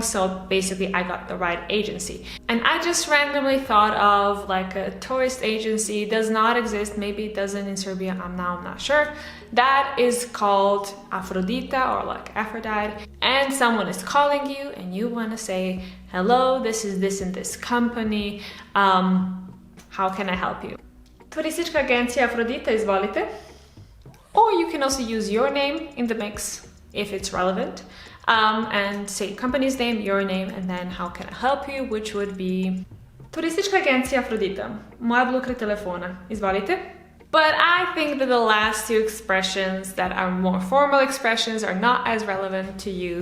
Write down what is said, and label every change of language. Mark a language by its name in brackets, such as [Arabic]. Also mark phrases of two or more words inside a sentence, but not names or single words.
[English] So basically I got the right agency. And I just randomly thought of like a tourist agency. It does not exist. Maybe it doesn't in Serbia. I'm not sure. That is called Aphrodita, or like Aphrodite. And someone is calling you and you want to say, hello, this is this and this company. How can I help you? [Serbian] Turistička agencija Aphrodita, izvolite. [English] Or you can also use your name in the mix if it's relevant, and say company's name, your name, and then how can I help you, which would be [Serbian] Turistička agencija Aphrodita, Moja Blu kraj telefona, izvolite. [English] But I think that the last two expressions that are more formal expressions are not as relevant to you.